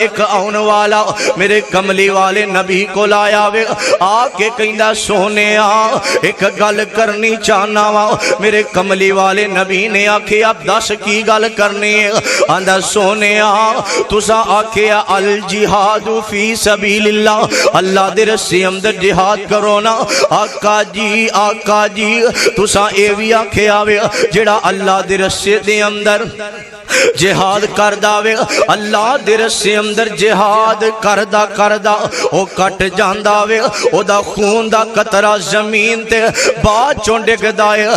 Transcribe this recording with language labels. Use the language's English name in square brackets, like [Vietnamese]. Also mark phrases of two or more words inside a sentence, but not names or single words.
[Punjabi] ایک آون والا میرے کملی والے نبی کو لایا وے، آکے کہندا سوہنے ایک گل کرنی چاہنا واں. میرے کملی والے نبی نے آکھیا دس کی گل کرنی ہے? آندا سوہنے تسا آکھیا [Arabic] الجهاد في سبيل الله, [Punjabi] اللہ دے رستے اندر جہاد کرو نا. آقا جی تسا اے بھی آکھیا وے جیہڑا اللہ دے رستے دے اندر جہاد کردا وے، اللہ دے رستے اندر جہاد کردا کردا او کٹ جاندا وے، اوہدا خون دا قطرہ زمین تے باد چوں ڈگدا ہے.